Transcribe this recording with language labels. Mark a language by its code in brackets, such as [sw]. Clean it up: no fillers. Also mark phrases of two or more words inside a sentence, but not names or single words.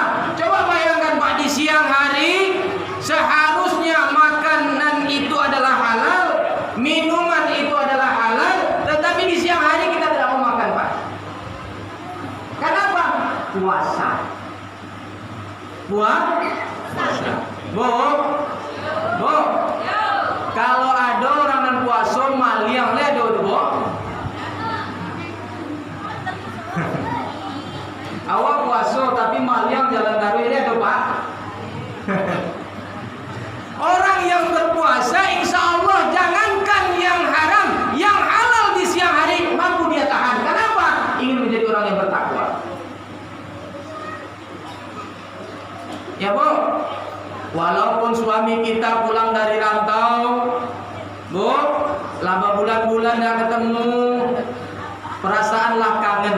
[id] Coba bayangkan Pak, di siang hari seharusnya makanan itu adalah halal, minuman itu adalah halal, tetapi di siang hari kita tidak mau makan Pak. Kenapa? Puasa. Puasa. Bu. [min] Kalau ada orang yang puasa maliang le do Bu. Awak puasa tapi maliang jalan daru le do Pak. [id] Orang yang berpuasa insya Allah jangankan yang haram, yang halal di siang hari mampu dia tahan. Kenapa? Ingin menjadi orang yang bertakwa. Ya Bu, walaupun suami kita pulang dari rantau, Bu, lama bulan-bulan tidak ketemu, perasaanlah kangen.